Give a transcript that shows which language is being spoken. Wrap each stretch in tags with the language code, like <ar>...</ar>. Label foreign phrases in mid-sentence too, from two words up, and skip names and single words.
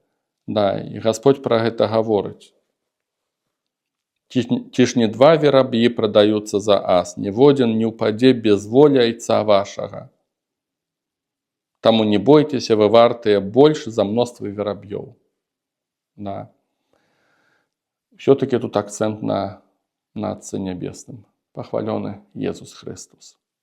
<be>І Господь пра гэта гаворыць. Ці ж не два вераб'і прадаюцца за ас, ніводзін не ўпадзе без волі айца вашага. Таму не бойцеся, вы вартыя больш за мноства вераб'ёў.</be> <ru>все-таки тут акцент на Отце Небесном. Похваленный Иисус Христос.</ru>